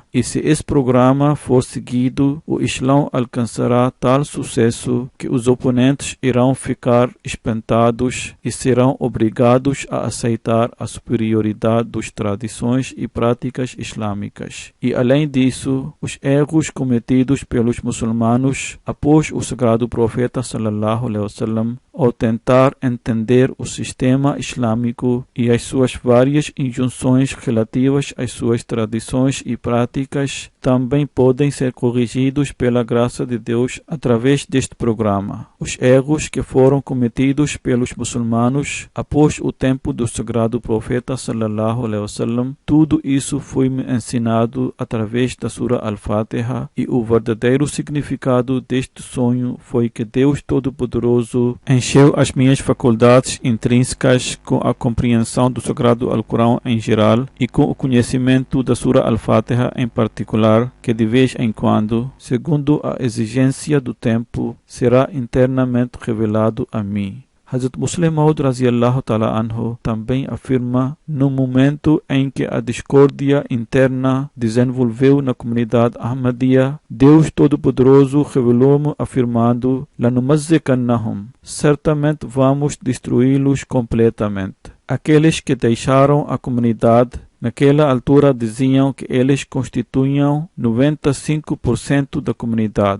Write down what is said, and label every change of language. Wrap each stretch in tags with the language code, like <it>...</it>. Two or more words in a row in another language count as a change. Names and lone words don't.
<pt>E se esse programa for seguido, o Islã alcançará tal sucesso que os oponentes irão ficar espantados e serão obrigados a aceitar a superioridade das tradições e práticas islâmicas. E além disso, os erros cometidos pelos muçulmanos após o sagrado profeta</pt> <ar>صلى الله عليه وسلم</ar> <pt>ao tentar entender o sistema islâmico e as suas várias injunções relativas às suas tradições e práticas também podem ser corrigidos pela graça de Deus através deste programa. Os erros que foram cometidos pelos muçulmanos após o tempo do sagrado profeta</pt> <ar>صلى الله عليه وسلم,</ar> <pt>tudo isso foi-me ensinado através da Surah Al-Fatiha, e o verdadeiro significado deste sonho foi que Deus Todo-Poderoso encheu as minhas faculdades intrínsecas com a compreensão do sagrado Alcorão em geral e com o conhecimento da Surah Al-Fatiha em particular, que de vez em quando, segundo a exigência do tempo, será internamente revelado a mim. Hazrat Muslim Maud</pt> <ar>رضي الله تعالى عنه</ar> <pt>também afirma: no momento em que a discórdia interna desenvolveu na comunidade Ahmadiyya, Deus Todo-Poderoso revelou-me afirmando: lanumazziqannahum, certamente vamos destruí-los completamente. Aqueles que deixaram a comunidade naquela altura diziam que eles constituíam 95% da comunidade.</pt>